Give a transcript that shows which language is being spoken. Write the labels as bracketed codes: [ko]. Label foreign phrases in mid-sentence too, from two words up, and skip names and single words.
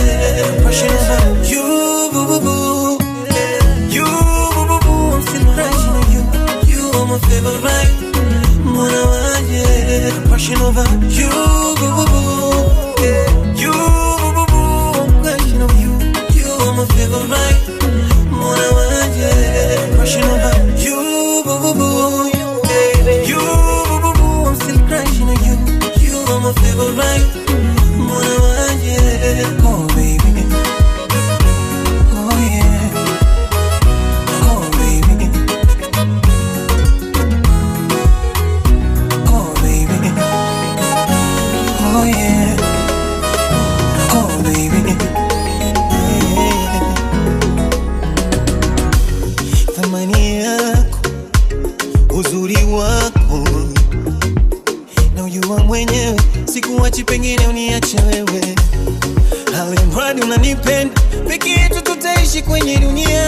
[en] Passion over you, boo boo boo. You, boo boo boo. I'm still crushing on you. You are my favorite. [sw] Mwana waje. [en] Passion over you, boo boo boo. You, boo boo boo. I'm crushing on you. You are my favorite. [sw] Mwana waje. [en] Passion over you, boo boo boo. You, boo boo boo. I'm still crushing on you. You are my favorite. [sw] Mwana waje. [en] Oh baby. Oh yeah. Oh baby. Oh baby. Oh yeah. Oh baby. Yeah. [sw] Thamani yako, uzuri wako na ujua mwenyewe, sikuachi pengine uniache wewe. Alimradi unanipenda, peke yetu tutaishi kwenye dunia.